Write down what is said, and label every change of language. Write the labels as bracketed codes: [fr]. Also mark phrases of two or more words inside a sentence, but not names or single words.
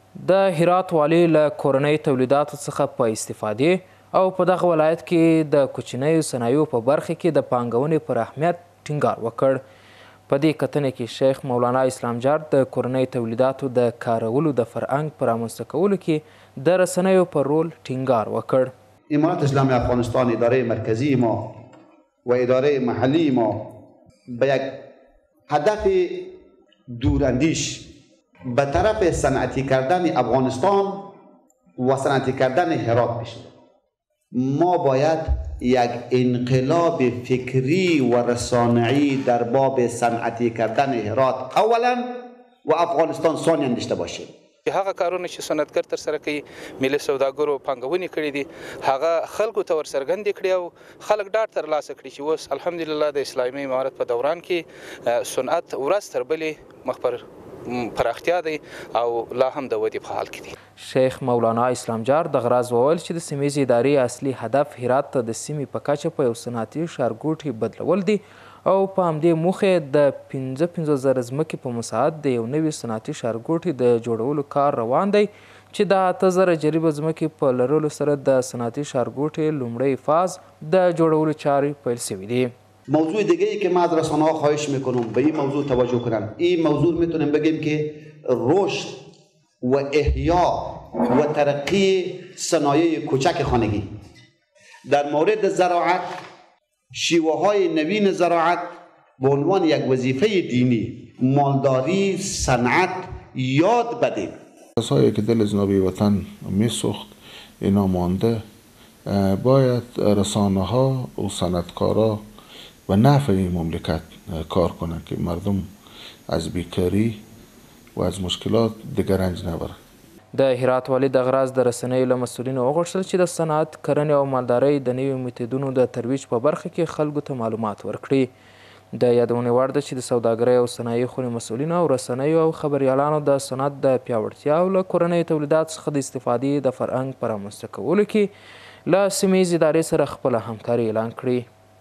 [ps] د هرات والي له کورنۍ تولیداتو څخه په استفادې او په دغه ولایت کې د کوچنیو صنایعو په برخه کې د پانګونې پر اهمیت ټینګار وکړ. په دې کتنې کې شیخ مولانا اسلام جار د کورنۍ تولیداتو د کارولو د فرهنګ په رامنځته کولو کې د رسنیو پر رول ټینګار وکړ. [fa] امارت اسلامی افغانستان اداره مرکزی ما و اداره محلی ما به یک هدف دوراندیش به طرف صنعتی کردن افغانستان و صنعتی کردن هرات بشه. ما باید یک انقلاب فکری و رسانه‌ای در باب صنعتی کردن هرات اولا و افغانستان ثانیا داشته باشیم. [ps] هغه کارونه چې صنعتګر ترسره کوي ملي سوداګرو پانګونې کړي دي هغه خلکو ته ورڅرګندې کړي او خلک ډاډ ترلاسه کړي چې اوس الحمدلله د اسلامي امارت په دوران کې صنعت ورځ تر بلې مخ پر پراختیا دی او لا هم د ودې په حال کې دی. شیخ مولانا اسلام جار دغه راز وویل چې د سیمې ادارې اصلي هدف هرات ته د سیمې په کچه په یو صنعتي ښارګوټي بدلول دي او په همدې موخې د 55,000 ځمکې په مساحت د یو نوي صنعتي ښارګوټي د جوړولو کار روان دی چې د 8,000 جریبه ځمکې په لرلو سره د صنعتي ښارګوټي لومړی فاز د جوړولو چارې پیل شوي دي. [fa] موضوع دیگه ای که ما از رسانه ها خواهش میکنم به این موضوع توجه کنن. این موضوع میتونیم بگیم که رشد و احیا و ترقی صنایع کوچک خانگی. در مورد زراعت شیوه های نوین زراعت به عنوان یک وظیفه دینی مالداری صنعت یاد بدیم. کسایی که دل جنابی وطن میسوخت اینا مانده باید رسانه ها و صنعتکارا و نفع این مملکت کار کنند که مردم از بیکاری و از مشکلات دیگر رنج نبرند. [ps] د هرات والي دغه راز د رسنیو له مسؤلینو وغوښتل چې د صنعت کرنې او مالدارۍ د نویو میتودونو د ترویج په برخه کې خلکو ته معلومات ورکړي. د یادونې وړ ده چې د سوداګرۍ او صنایع خونې مسؤلینو او رسنیو او خبریالانو د صنعت د پیاوړتیا او له کورنیو تولیداتو څخه د استفادې د فرهنګ په رامنځته کولو کې له سیمې ادارې سره خپله همکاري اعلان کړې.